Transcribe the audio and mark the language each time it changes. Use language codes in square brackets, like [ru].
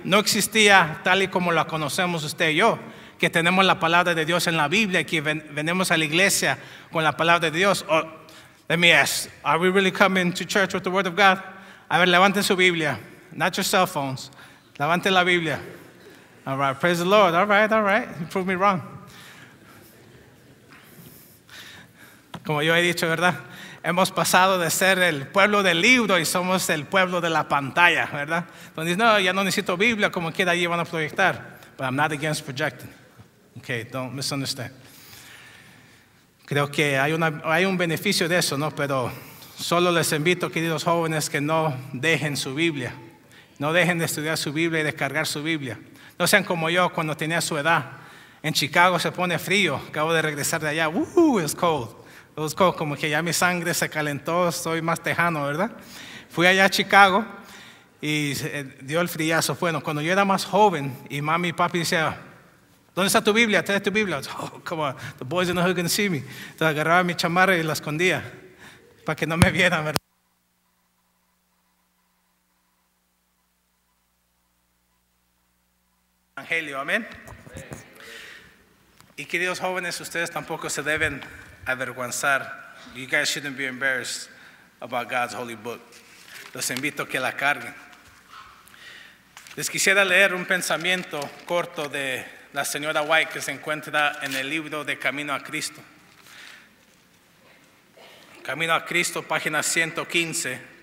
[es] No existía tal y como la conocemos usted y yo, que tenemos la palabra de Dios en la Biblia y que venimos a la iglesia con la palabra de Dios. [en] Let me ask, are we really coming to church with the Word of God? [es] A ver, levanten su Biblia, [en] not your cell phones. [es] Levanten la Biblia. [en] All right, praise the Lord. All right. You proved me wrong. [es] Como yo he dicho, ¿verdad? Hemos pasado de ser el pueblo del libro y somos el pueblo de la pantalla, ¿verdad? Donde dicen, no, ya no necesito Biblia, como quiera allí van a proyectar. [en] But I'm not against projecting. Okay, don't misunderstand. [es] Creo que hay un beneficio de eso, ¿no? Pero solo les invito, queridos jóvenes, que no dejen su Biblia. No dejen de estudiar su Biblia y descargar su Biblia. No sean como yo cuando tenía su edad. En Chicago se pone frío. Acabo de regresar de allá. [en] It's cold. It was cold. [es] Como que ya mi sangre se calentó. Estoy más tejano, ¿verdad? Fui allá a Chicago y dio el friazo. Bueno, cuando yo era más joven y mami y papi decían, ¿dónde está tu Biblia? Trae tu Biblia. [en] Oh, come on. The boys in the hood can see me. [es] Entonces agarraba mi chamarra y la escondía para que no me vieran, ¿verdad? Evangelio, amén. Y queridos jóvenes, ustedes tampoco se deben avergonzar. [en] You guys shouldn't be embarrassed about God's holy book. [es] Los invito a que la carguen. Les quisiera leer un pensamiento corto de la señora White que se encuentra en el libro de Camino a Cristo. Camino a Cristo, página 115.